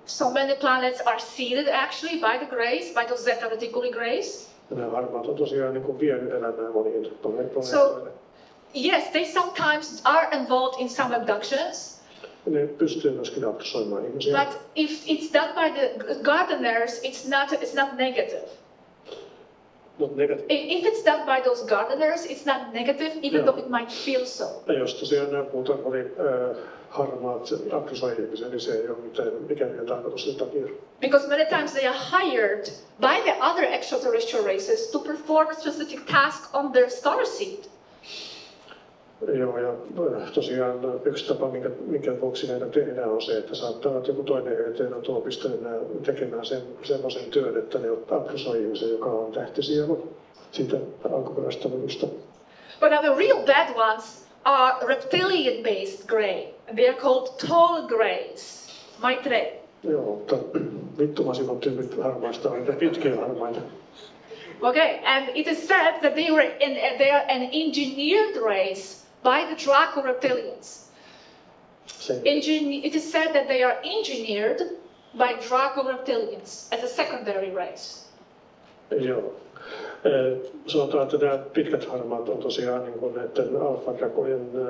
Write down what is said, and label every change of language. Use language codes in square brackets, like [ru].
[en] So many planets are seeded actually by the grays, by those Zeta Reticuli grays. [fi] Ja nämä harmaat on tosiaan niin kuin vienyt elämää moniin planeetoille. [en] So, yes, they sometimes are involved in some abductions. [fi] Ne pystyy myöskin abdusoimaan ihmisiä. [en] But if it's done by the gardeners, it's not negative. [fi] Mutta [en] If it's done by those gardeners, it's not negative, even though it might feel so. [fi] ja jos tosiaan nämä puutarhurit harmaat abdusoi ihmisiä, niin se ei ole mitään ikäviä tarkoitus sen takia. [en] Because many times they are hired by the other extraterrestrial races to perform a specific task on their starseed. [fi] Joo, ja tosiaan yksi tapa, minkä vuoksi näitä tehdään, on se, että saattaa olla joku toinen eteen tuo pistänyt tekemään semmoisen työn, että ne abdusoi ihmisen, joka on tähtisielu siitä alkuperäistä levystä. [en] But now the real bad ones are reptilian-based grey. And they are called tall greys. Maitre. [fi] Joo, mutta vittumasimmat tyypit harmaista on niitä pitkiä harmaita. [en] Okay, and it is said that they are an engineered race by the Draco reptilians. It is said that they are engineered by Draco reptilians as a secondary race. Joo. [fi] Sanotaan, että nämä pitkät harmaat on tosiaan niin kuin näiden alfa-drakojen